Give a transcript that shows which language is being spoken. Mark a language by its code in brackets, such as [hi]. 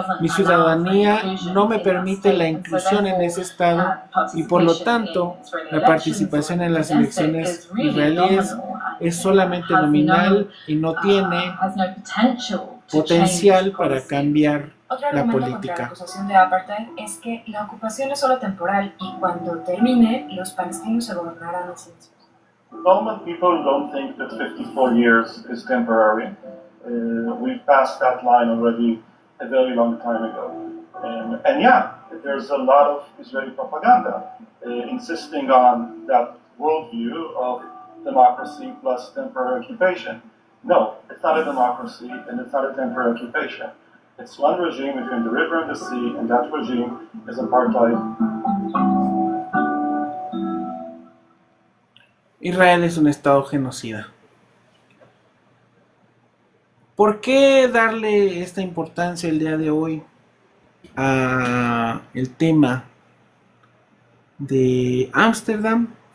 [es] Mi ciudadanía no me permite la inclusión en ese Estado y por lo tanto la participación en las elecciones israelíes es solamente nominal y no tiene potencial para cambiar Otro la argumento contra la política. acusación de apartheid es que la ocupación es solo temporal y cuando termine, los palestinos se gobernarán a sí mismos. [en] Normal people don't think that 54 years is temporary. We've passed that line already a very long time ago. And yeah, there's a lot of Israeli propaganda insisting on that worldview of democracy plus temporary occupation. No, it's not a democracy and it's not a temporary occupation. It's one regime between the river and the sea, and that regime is apartheid. [es] Israel es un estado genocida. ¿Por qué darle esta importancia el día de hoy a el tema de Ámsterdam?